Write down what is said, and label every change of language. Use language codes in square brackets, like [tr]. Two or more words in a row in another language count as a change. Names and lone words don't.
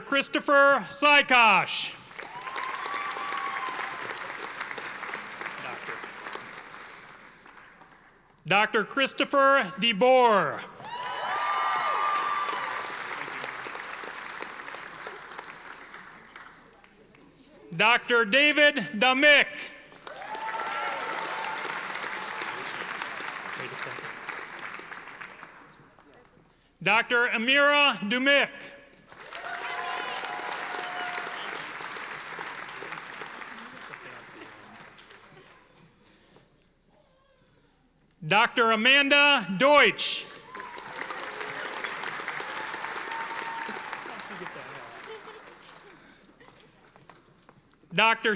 [en] Christopher Sykosh. Dr. Christopher DeBoer. Dr. David Damick. Wait a second. Dr. Amira Dumick. Dr. Amanda Deutsch. Dr.